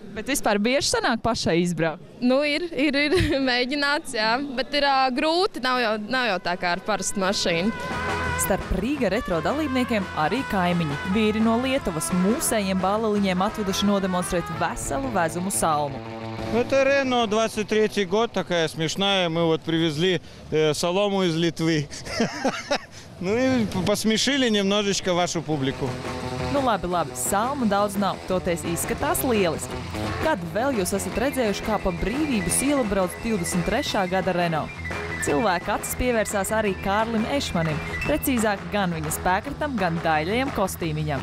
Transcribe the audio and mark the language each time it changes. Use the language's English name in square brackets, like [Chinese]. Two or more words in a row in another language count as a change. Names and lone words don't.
[Latvian] Bet vispār bieži sanāk pašai izbraukt? Ir mēģināts, bet ir grūti, nav jau tā kā ar parastu mašīnu. Starp Rīga retro dalībniekiem arī kaimiņi. Vīri no Lietuvas mūsējiem bāleliņiem atveduši nodemonstrēt veselu vezumu salmu. [Russian] Это Рено, 23-й год, такая смешная. Мы вот привезли солому из Литвы. Ну и посмешили немножечко вашу публику. [Latvian] Labi, salmu daudz nav, toties izskatās lieliski. Kad vēl jūs esat redzējuši, kā pa Brīvības ielu brauc 23. gada Renault? Cilvēka acis pievērsās arī Kārlim Ešmanim, precīzāk gan viņa spēkratam, gan daļajam kostīmiņam.